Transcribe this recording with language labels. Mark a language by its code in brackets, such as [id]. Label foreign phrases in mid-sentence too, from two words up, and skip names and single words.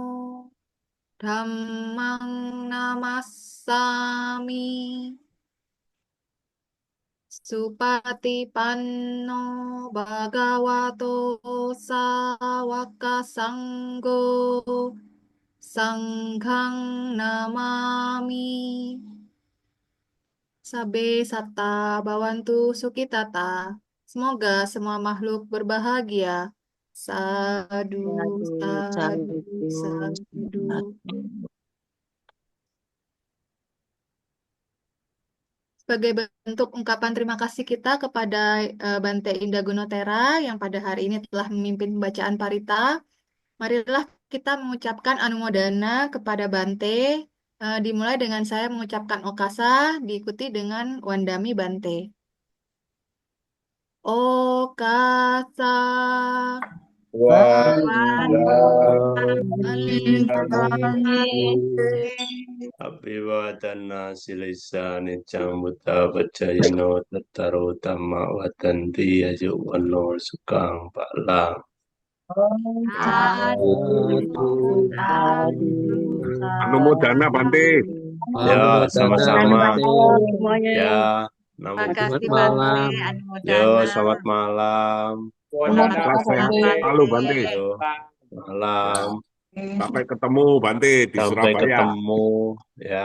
[pi] Dhammang Namassami Supatipanno Bhagavato Sawaka Sanggo Sanghang Namami Sabe Sata Bawantu Sukitata. [id] Semoga semua makhluk berbahagia. Sadu, Sadu, sadu, sadu, sadu. sadu. sebagai bentuk ungkapan terima kasih kita kepada Bante Indah Gunotera yang pada hari ini telah memimpin pembacaan parita. Marilah kita mengucapkan anumodana kepada Bante. Dimulai dengan saya mengucapkan Okasa, diikuti dengan [pi] Wandami Bante. [id] Okasa. [pi] Abhiwadana silisa nicang buddha pacayino tattaro dhamma watanti ayuwano sukang palang. [id] Anumodana Bante. Ya, sama-sama. Semuanya. Ya, namo Terima kasih buddhaya. Bante, Yo, Anumodana. selamat malam. Sukses selalu Bante. Yo, malam. Sampai ketemu Bante di Sampai Surabaya. ketemu ya.